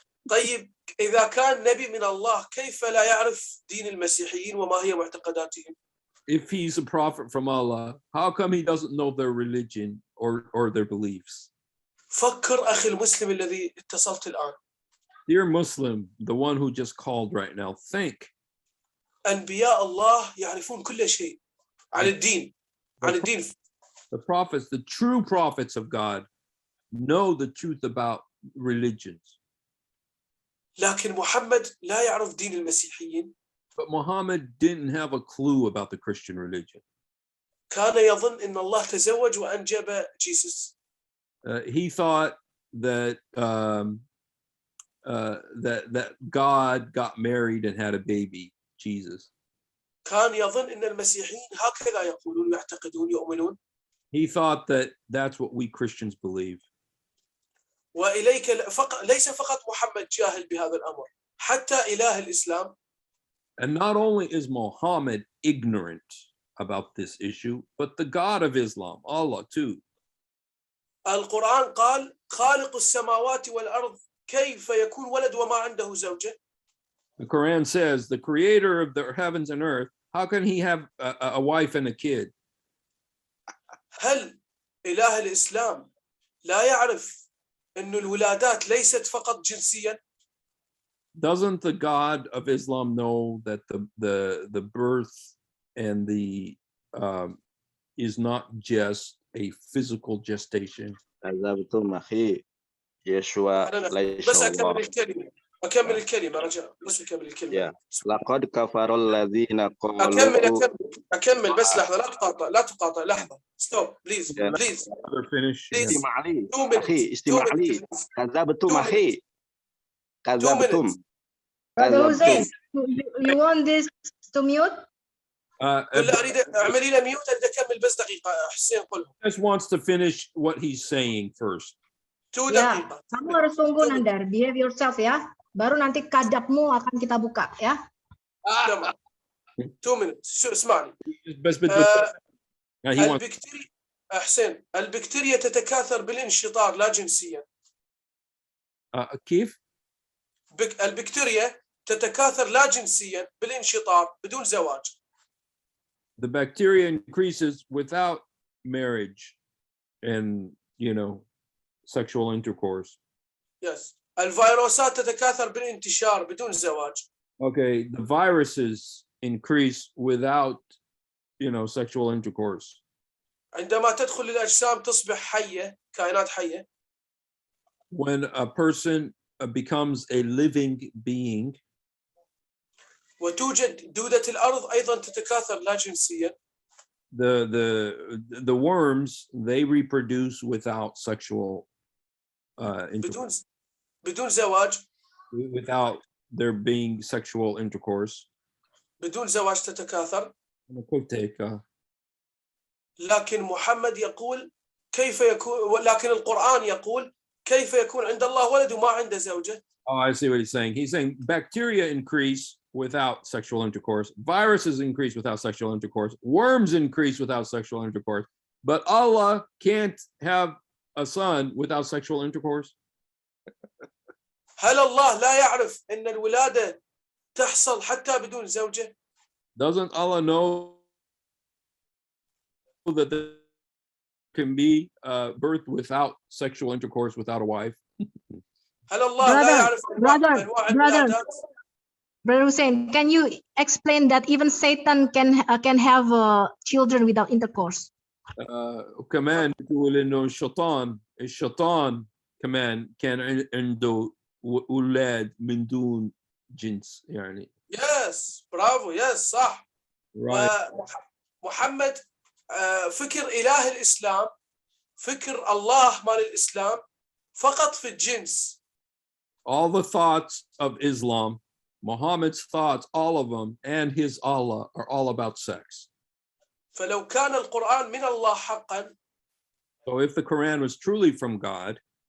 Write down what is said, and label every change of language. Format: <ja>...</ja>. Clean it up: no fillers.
<ar>طيب إذا كان نبي من الله كيف لا يعرف دين المسيحيين وما هي معتقداتهم؟</ar> <en>If he's a prophet from Allah, how come he doesn't know their religion or their beliefs?</en> <ar>فكر أخي المسلم الذي اتصلت الآن.</ar> <en>Dear Muslim, the one who just called right now, think.</en> <ar>أنبياء الله يعرفون كل شيء عن الدين. عن الدين.</ar> <en>The prophets, the true prophets of God, know the truth about religions.</en> <ar>لكن محمد لا يعرف دين المسيحيين.</ar> <en>But Muhammad didn't have a clue about the Christian religion.</en> <ar>كان يظن إن الله تزوج وأنجب جيسوس.</ar> <en>He thought that that God got married and had a baby, Jesus.</en> <ar>كان يظن إن المسيحيين هكذا يقولون يعتقدون يؤمنون.</ar> <en>He thought that that's what we Christians believe.</en> <ar>وإليك ليس فقط محمد جاهل بهذا الأمر، حتى إله الإسلام.</ar> <en>And not only is Muhammad ignorant about this issue, but the God of Islam, Allah too.</en> <ar>القرآن قال خالق السماوات والأرض كيف يكون ولد وما عنده زوجة؟</ar> <en>The Quran says the creator of the heavens and earth, how can he have a wife and a kid?</en> <ar>هل إله الإسلام لا يعرف إن الولادات ليست فقط جنسيا؟</ar> <en>Doesn't the God of Islam know that the birth and the is not just a physical gestation?</en> <ar>كذبتم أخي يشوع ليس بس الله. أكمل الكلمة رجاء، بس أكمل الكلمة. لقد كفر الذين قالوا. أكمل بس لحظة، لا تقاطع لحظة.</ar> <en>Stop please. Finish.</en> <ar>استمع لي أخي، استمع لي. كذبتم أخي، كذبتم.</ar> <en>Brother Hussein, you want this to mute?</en> <ar>ولا أريد أعملي له ميوت، أريد أكمل بس دقيقة. حسين قل.</ar> <en>Just wants to finish what he's saying first. 2</en> <id>Ya,</id> <ar>دقيقة.</ar> <id>kamu harus tunggu Nandar, behave yourself ya. Baru nanti kadapmu akan kita buka ya.</id> <en>2 minutes.</en> <ar>شو اسمعني. بس البكتيريا حسين، البكتيريا تتكاثر بالانشطار لا جنسيا. كيف؟ البكتيريا تتكاثر لا جنسيا بالانشطار بدون زواج.</ar> <en>The bacteria increases without marriage and, sexual intercourse. Yes.</en> <ar>الفيروسات تتكاثر بالانتشار بدون زواج.</ar> <en>Okay, the viruses increase without, sexual intercourse.</en> <ar>عندما تدخل الأجسام تصبح حية، كائنات حية.</ar> <en>When a person becomes a living being,</en> <ar>وتوجد دودة الأرض أيضا تتكاثر لا جنسيا.</ar> <en>the worms, they reproduce without sexual intercourse.</en> <ar>بدون زواج.</ar> <en>Without there being sexual intercourse.</en> <ar>بدون زواج تتكاثر. لكن لكن محمد يقول كيف يكون، لكن القرآن يقول كيف يكون عند الله ولد وما عنده زوجة.</ar> <en>Oh, I see what he's saying. He's saying bacteria increase without sexual intercourse. Viruses increase without sexual intercourse. Worms increase without sexual intercourse. But Allah can't have a son without sexual intercourse.</en> <ar>هل الله لا يعرف أن الولادة تحصل حتى بدون زوجة؟</ar> <en>Doesn't Allah know that can be birthed without sexual intercourse without a wife?</en> <ar>هل الله لا يعرف أنواع الولادات؟</ar> <en>Brother Hussein, can you explain that even Satan can have children without intercourse?</en> <ar>وكمان تقول إنه الشيطان كمان كان عنده أولاد من دون جنس يعني.</ar> <en>Yes, برافو, yes,</en> <ar>صح.</ar> <en>Right.</en> <ar>محمد فكر إله الإسلام، فكر الله مال الإسلام فقط في الجنس.</ar> <en>All the thoughts of Islam, Muhammad's thoughts, all of them, and his Allah are all about sex.</en> <ar>فلو كان القرآن من الله حقا،</ar> <en>So if the Quran was truly from God,</en>